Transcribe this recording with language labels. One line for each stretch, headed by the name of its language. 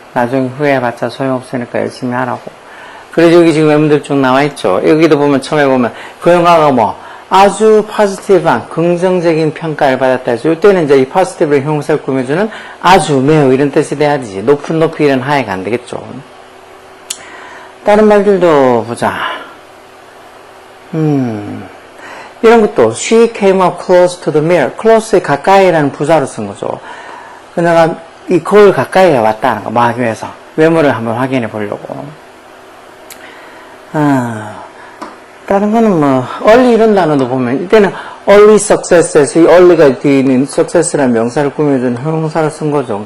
Korean: 나중에 후회해봤자 소용없으니까 열심히 하라고. 그래서 여기 지금 외문들 쭉 나와있죠. 여기도 보면 처음에 보면 그 영화가 뭐 아주 포지티브한 긍정적인 평가를 받았다 해서 이때는 이제 이 포지티브를 형용사를 꾸며주는 아주 매우 이런 뜻이 돼야지. 높은 높이 이런 하에가 안 되겠죠. 다른 말들도 보자. 이런 것도
English: she came up close to the mirror.
Korean: close에 가까이라는 부사로 쓴 거죠. 그녀가 이 거울 가까이에 왔다는 거. 뭐 하기 위해서 외모를 한번 확인해 보려고. 다른 거는 뭐 early 이런 단어도 보면 이때는 early success에서 이 early가 뒤에 있는 success라는 명사를 꾸며준 형용사를 쓴 거죠.